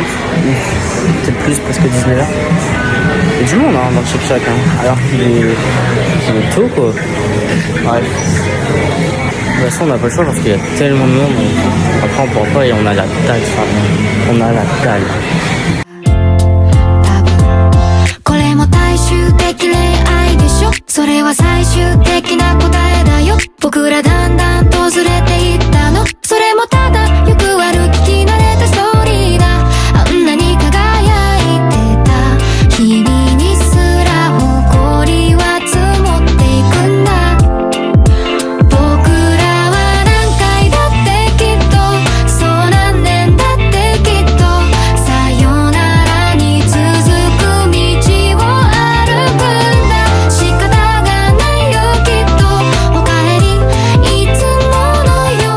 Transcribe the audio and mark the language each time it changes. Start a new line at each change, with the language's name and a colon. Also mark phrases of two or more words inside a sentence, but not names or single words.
French: Peut-être plus, presque 19h. Il y a du monde dans le Shake-Shack. Alors qu'il est tôt, quoi. Bref. De toute façon, on n'a pas le choix parce qu'il y a tellement de monde. Après, on pourra pas et on a la dalle. On a la dalle.
Japanese: これも大衆的恋愛でしょそれは最終的な答えだよ僕らだんだんとずれていったのそれもただよくある聞き慣れたストーリーだあんなに輝いてた日々にすら誇りは積もっていくんだ僕らは何回だってきっとそう何年だってきっとさよならに続く道を歩くんだ仕方がないよきっとおかえりいつものよ